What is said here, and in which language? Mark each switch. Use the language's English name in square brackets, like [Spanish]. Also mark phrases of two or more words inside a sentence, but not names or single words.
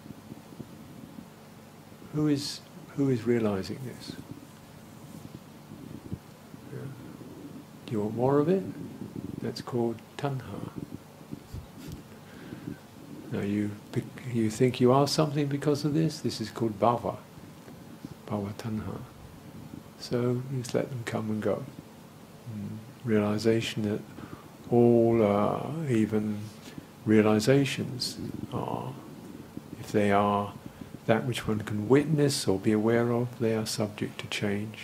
[English] Who is realizing this? Yeah. Do you want more of it? That's called tanha. Now you think you are something because of this? This is called bhava. [Pali] Bhava tanha. [English] So just let them come and go. Realization that all even realizations are If they are that which one can witness or be aware of, they are subject to change.